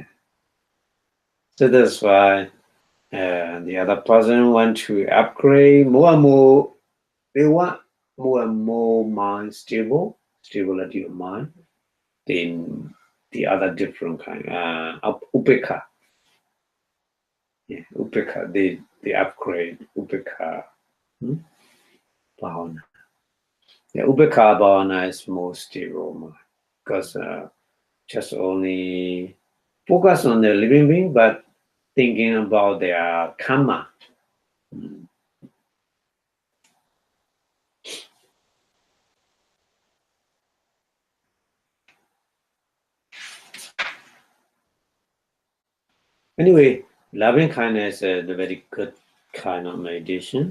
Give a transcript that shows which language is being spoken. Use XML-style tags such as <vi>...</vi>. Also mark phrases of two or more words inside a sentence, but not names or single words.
<en>So that's why the other person want to upgrade more and more. They want more and more mind stability of mind than the other different kind. Upeka. Yeah, upeka. They upgrade</en> <pi>upeka. Bhavana.</pi> <en>Yeah,</en> <pi>upeka bhavana</pi> <en>is more stable mind because just only focus on the living being, but thinking about their karma. Anyway, loving kindness is a very good kind of meditation.</en>